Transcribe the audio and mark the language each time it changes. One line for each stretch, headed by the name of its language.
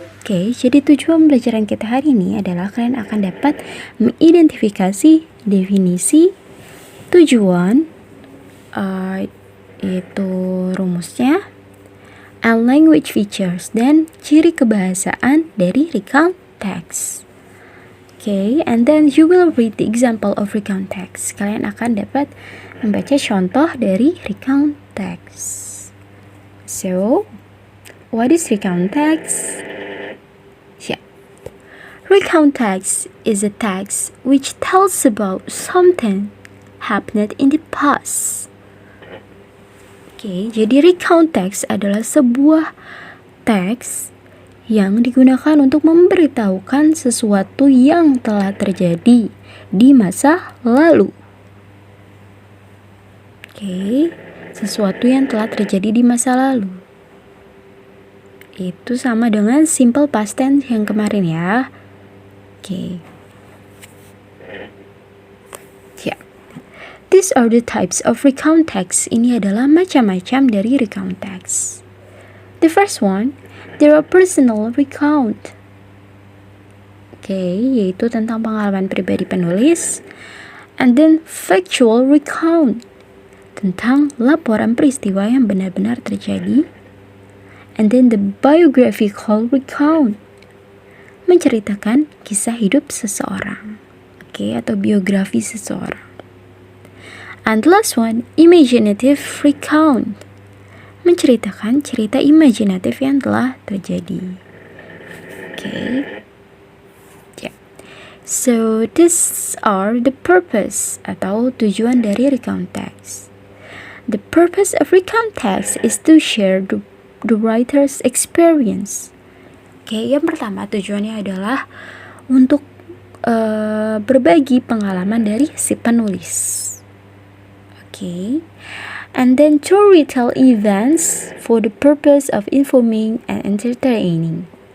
Indonesian: Oke, jadi tujuan pembelajaran kita hari ini adalah kalian akan dapat mengidentifikasi definisi, tujuan, yaitu rumusnya,
English: and language features,
Indonesian: dan ciri kebahasaan dari recount text.
English: Okay, and then you will read the example of recount text.
Indonesian: Kalian akan dapat membaca contoh dari recount text.
English: So, what is recount text? Yeah. Recount text is a text which tells about something happened in the past.
Indonesian: Okay, jadi recount text adalah sebuah teks yang digunakan untuk memberitahukan sesuatu yang telah terjadi di masa lalu. Oke, sesuatu yang telah terjadi di masa lalu. Itu sama dengan simple past tense yang kemarin ya. Oke. Ya.
English: These are the types of recount text.
Indonesian: Ini adalah macam-macam dari recount text.
English: The first one, there are personal recount.
Indonesian: Oke, yaitu tentang pengalaman pribadi penulis.
English: And then factual recount,
Indonesian: tentang laporan peristiwa yang benar-benar terjadi.
English: And then the biographical recount,
Indonesian: menceritakan kisah hidup seseorang. Oke, atau biografi seseorang.
English: And the last one, imaginative recount,
Indonesian: menceritakan cerita imajinatif yang telah terjadi.
English: Okay. Yeah. So, these are the purpose
Indonesian: atau tujuan dari recount text.
English: The purpose of recount text is to share the writer's experience.
Indonesian: Okay, yang pertama tujuannya adalah untuk berbagi pengalaman dari si penulis.
English: Okay. And then to retell events for the purpose of informing and entertaining.